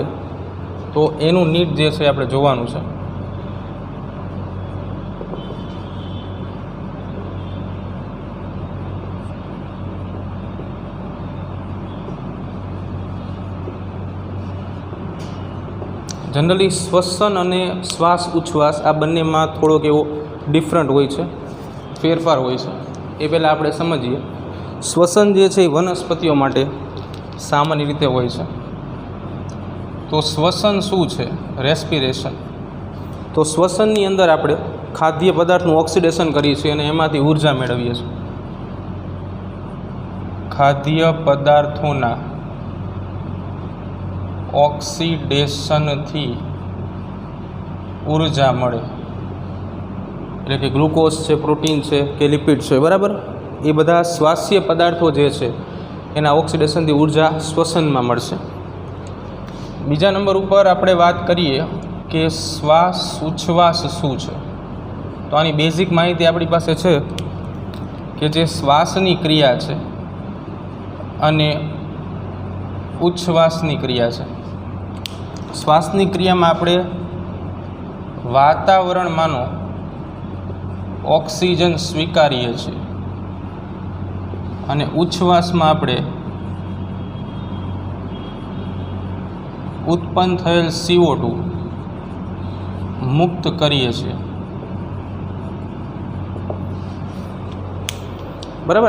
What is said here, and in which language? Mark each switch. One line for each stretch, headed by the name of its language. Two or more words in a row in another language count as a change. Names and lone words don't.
Gujarati: તો એનુ નીટ જે છે આપણે જોવાનું છે। જનરલી શ્વસન અને શ્વાસ ઉચ્છ્વાસ આ બંને મેં થોડોક એવો ડિફરંટ હોય છે, ફેરફાર હોય છે। એ પહેલા આપણે સમજીએ। શ્વસન જે છે વનસ્પતિઓ માટે સામાન્ય રીતે હોય છે। તો શ્વસન શું છે? રેસ્પિરેશન। તો શ્વસનની અંદર આપણે ખાદ્ય પદાર્થનું ઓક્સિડેશન કરીએ છીએ અને એમાંથી ઊર્જા મેળવીએ છીએ। ખાદ્ય પદાર્થોના ઓક્સિડેશનથી ઊર્જા મળે, એટલે કે ગ્લુકોઝ છે, પ્રોટીન છે કે લિપિડ છે, બરાબર। એ બધા શ્વાસીય પદાર્થો જે છે એના ઓક્સિડેશનથી ઊર્જા શ્વસનમાં મળશે। બીજા નંબર ઉપર આપણે વાત કરીએ કે શ્વાસ ઉચ્છ્વાસ શું છે। તો આની બેઝિક માહિતી આપણી પાસે છે કે જે શ્વાસની ક્રિયા છે અને ઉચ્છ્વાસની ક્રિયા છે। શ્વાસની ક્રિયામાં આપણે વાતાવરણમાંનો ઓક્સિજન સ્વીકારીએ છીએ અને ઉચ્છ્વાસ મેં આપણે ઉત્પન્ન થયેલ CO2 મુક્ત કરીએ છીએ, બરાબર।